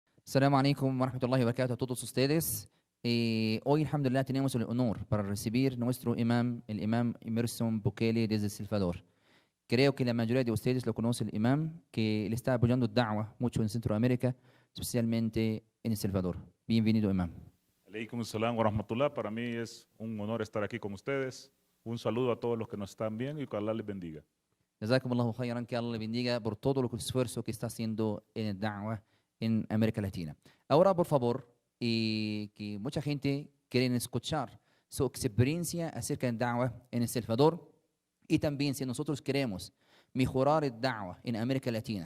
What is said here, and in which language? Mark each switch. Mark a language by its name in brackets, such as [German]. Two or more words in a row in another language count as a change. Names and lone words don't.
[Arabic] السلام عليكم ورحمة الله وبركاته [Spanish] a todos ustedes. Hoy, alhamdulillah, tenemos el honor para recibir nuestro imam, el imam Emerson Bukele desde El Salvador. Creo que la mayoría de ustedes lo conoce el imam, que le está apoyando da'wah mucho en Centroamérica, especialmente en El Salvador. Bienvenido, imam. [Arabic] عليكم السلام ورحمة الله. [Spanish] Para mí es un honor estar aquí con ustedes. Un saludo a todos los que nos están viendo y que Allah les bendiga. [Arabic] جزاكم الله خيرا, [Spanish] que Allah le bendiga por todo el esfuerzo que está haciendo en el da'wah en América Latina. Ahora, por favor, que mucha gente quiere escuchar su experiencia acerca del da'wah en El Salvador y también si nosotros queremos mejorar el da'wah en América Latina.